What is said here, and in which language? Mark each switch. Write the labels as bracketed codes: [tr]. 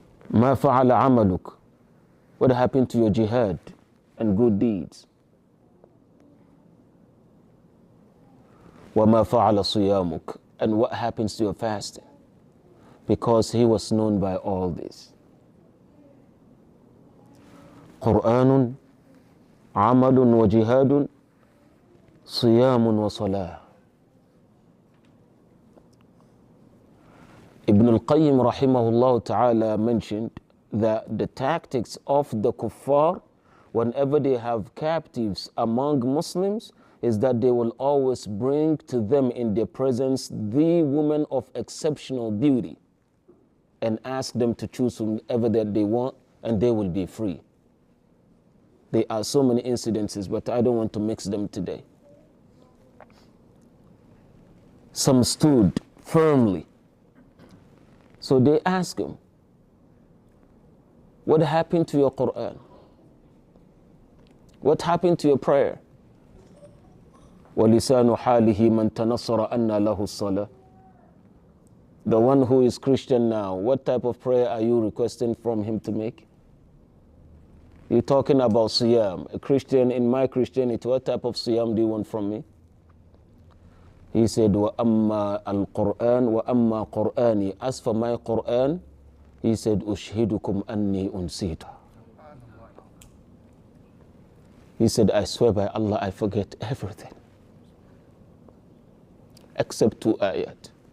[ar] ما فعل عملك. [en] What happened to your jihad and good deeds? [ar] وما فعل صيامك. [en] And what happens to your fasting? Because he was known by all this. [ar] قرآن عمل وجهاد صيام وصلاة. [en] Ibn al-Qayyim rahimahullah ta'ala mentioned that the tactics of the kuffar whenever they have captives among Muslims is that they will always bring to them in their presence the woman of exceptional beauty and ask them to choose whomever that they want, and they will be free. There are so many incidences, but I don't want to mix them today. Some stood firmly. So they asked him, what happened to your Quran? What happened to your prayer? [ar] وَلِسَانُ حَالِهِ مَنْ تَنَصَّرَ أَنَّ لَهُ الصَّلَاةِ. [en] The one who is Christian now, what type of prayer are you requesting from him to make? You're talking about siyam. A Christian, in my Christianity, what type of siyam do you want from me? He said, [ar] وَأَمَّا الْقُرْآنِ وَأَمَّا قُرْآنِي. [en] As for my Quran, he said, [ar] أُشْهِدُكُمْ أَنِّي أُنْسِيتُ. [en] He said, I swear by Allah, I forget everything. Except 2 ayat.